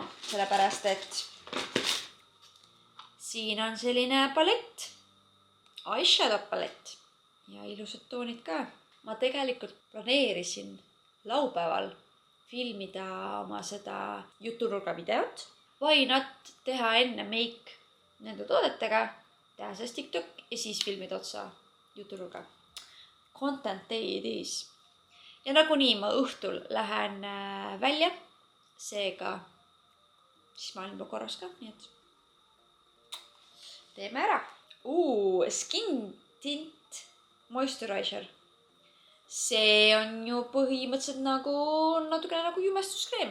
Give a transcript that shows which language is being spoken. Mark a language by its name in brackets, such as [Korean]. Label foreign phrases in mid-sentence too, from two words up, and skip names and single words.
[Estonian] Sellepärast, et siin on selline palett. Eyeshadow palett. Ja ilusad toonid ka. Ma tegelikult planeerisin laupäeval filmida oma seda jutunurga videot. [English] Why not [Estonian] teha enne make nende toodetega, teha sellest TikTok ja siis filmida otsa jutunurga. [English] Content day it is. [Estonian] Ja nagunii ma õhtul lähen välja. Seega, siis ma olen juba korras ka, nii et teeme ära. Skin Tint Moisturizer. See on ju põhimõtteliselt nagu natukene nagu jumestuskreem.